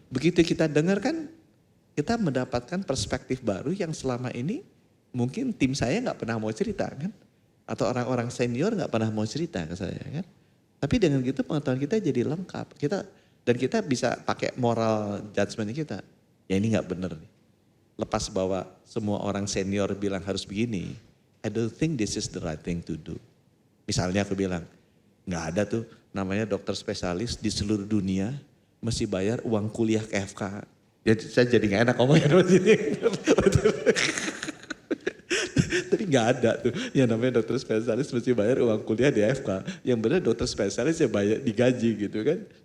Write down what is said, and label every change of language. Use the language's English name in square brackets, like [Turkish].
[Indonesian] Begitu kita dengar kan, kita mendapatkan perspektif baru yang selama ini mungkin tim saya nggak pernah mau cerita kan. Atau orang-orang senior nggak pernah mau cerita ke saya kan. Tapi dengan gitu pengetahuan kita jadi lengkap. Dan kita bisa pakai moral judgment kita. Ya ini nggak benar nih. Lepas bahwa semua orang senior bilang harus begini. [English] I don't think this is the right thing to do. [Indonesian] Misalnya aku bilang, nggak ada tuh namanya dokter spesialis di seluruh dunia mesti bayar uang kuliah ke FK. Jadi saya jadi nggak enak ngomongnya di sini. Tapi nggak ada tuh yang namanya dokter spesialis mesti bayar uang kuliah di FK. Yang benar dokter spesialis ya bayar digaji gitu kan.